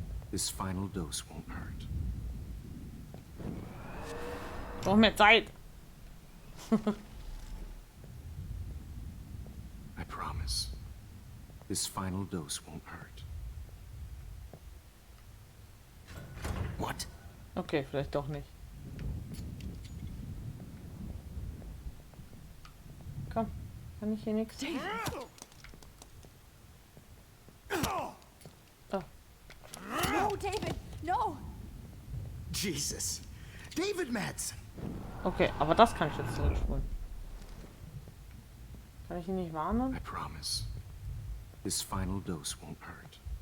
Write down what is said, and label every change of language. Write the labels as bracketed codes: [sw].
[en] This final dose won't hurt. [de] Braucht mehr Zeit. [en] I promise. This final dose won't hurt. What? [de] Okay, vielleicht doch nicht. Komm, kann ich hier nichts? [en] Oh. No, David, no. Jesus. David Madsen. [de] Okay, aber das kann ich jetzt zurückspulen. Kann ich ihn nicht warnen? [en] I promise. This final dose won't hurt.